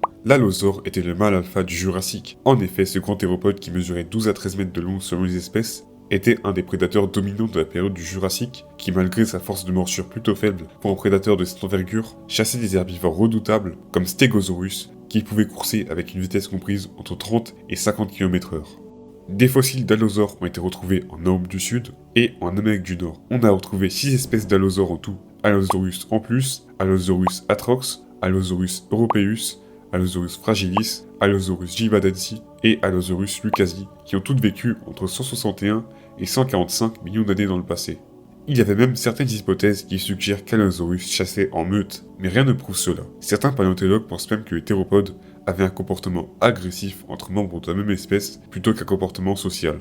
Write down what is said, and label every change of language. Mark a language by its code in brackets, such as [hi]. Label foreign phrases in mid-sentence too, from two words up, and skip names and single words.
[fr] L'allosaure était le mâle alpha du Jurassique. En effet, ce grand théropode qui mesurait 12 à 13 mètres de long selon les espèces, était un des prédateurs dominants de la période du Jurassique, qui malgré sa force de morsure plutôt faible pour un prédateur de cette envergure, chassait des herbivores redoutables comme Stegosaurus, qui pouvait courser avec une vitesse comprise entre 30 et 50 km/h. Des fossiles d'allosaures ont été retrouvés en Europe du Sud et en Amérique du Nord. On a retrouvé 6 espèces d'allosaures en tout, Allosaurus ampus, Allosaurus atrox, Allosaurus europaeus, Allosaurus fragilis, Allosaurus gibadensi et Allosaurus lucasi, qui ont toutes vécu entre 161 et 145 millions d'années dans le passé. Il y avait même certaines hypothèses qui suggèrent qu'Allosaurus chassait en meute, mais rien ne prouve cela. Certains paléontologues pensent même que les théropodes avaient un comportement agressif entre membres de la même espèce plutôt qu'un comportement social.